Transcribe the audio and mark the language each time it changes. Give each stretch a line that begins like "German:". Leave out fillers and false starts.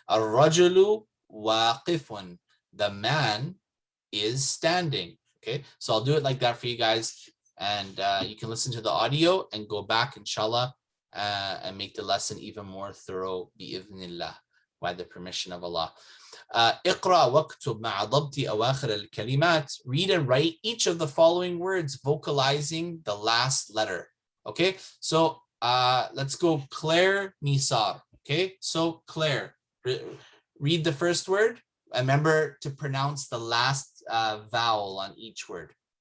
Arabic: Ar-rajulu waqifun,
English: the man is standing, okay? So I'll do it like that for you guys, and you can listen to the audio and go back, inshallah, and make the lesson even more thorough, bi'idhnillah, by the permission of Allah.
Arabic: اقرأ واكتب مع ضبط أواخر الكلمات.
English: Read and write each of the following words, vocalizing the last letter. Okay, so let's go Claire Nisar. Okay, so Claire, read the first word. Remember to pronounce the last vowel on each word.